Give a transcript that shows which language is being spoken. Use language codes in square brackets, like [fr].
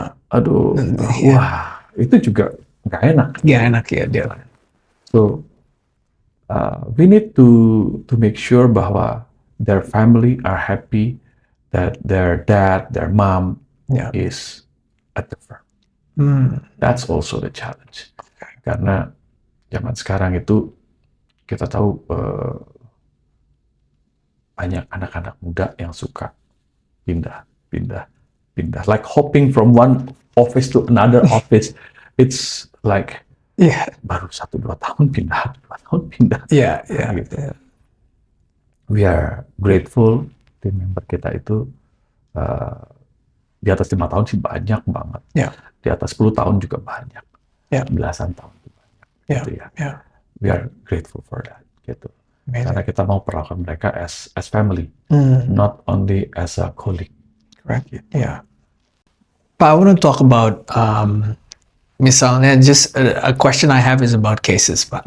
[id] Aduh, wah itu juga nggak enak. Nggak enak ya dia. [en] So we need to make sure bahwa their family are happy that their dad, their mom is at the firm. That's also the challenge. [id] Karena zaman sekarang itu kita tahu banyak anak-anak muda yang suka pindah. [en] Like hopping from one office to another office. It's like [id] baru 1-2 tahun pindah, 2 tahun pindah. Gitu. [en] We are grateful [id] tim member kita itu di atas 5 tahun sih banyak banget. Di atas 10 tahun juga banyak. Belasan tahun juga banyak. Gitu ya. [en] We are grateful for that. Gitu. [id] Karena kita mau perlakukan mereka [en] as family, not only as a colleague. Correct. Gitu. But I want to talk about misalnya just a question I have is about cases, Pak.